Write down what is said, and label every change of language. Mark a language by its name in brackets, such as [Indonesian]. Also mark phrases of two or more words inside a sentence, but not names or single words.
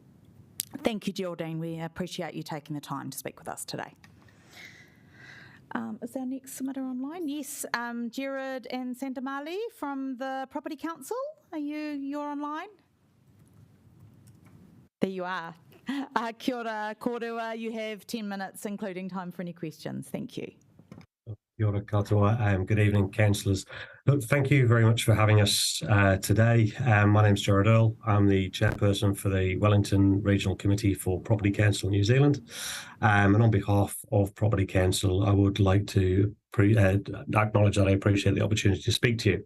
[English] Thank you, Geraldine. We appreciate you taking the time to speak with us today. Is our next submitter online? Yes, Jared and Santamali from the Property Council. You're online? There you are. [Māori] Kia ora, Kōrau, [English] you have 10 minutes, including time for any questions. Thank you. [Māori] Kia ora katoa. [English] Good evening, councillors. Look, thank you very much for having us today. My name's Jared Earle. I'm the chairperson for the Wellington Regional Committee for Property Council New Zealand. And on behalf of Property Council, I would like to acknowledge that I appreciate the opportunity to speak to you.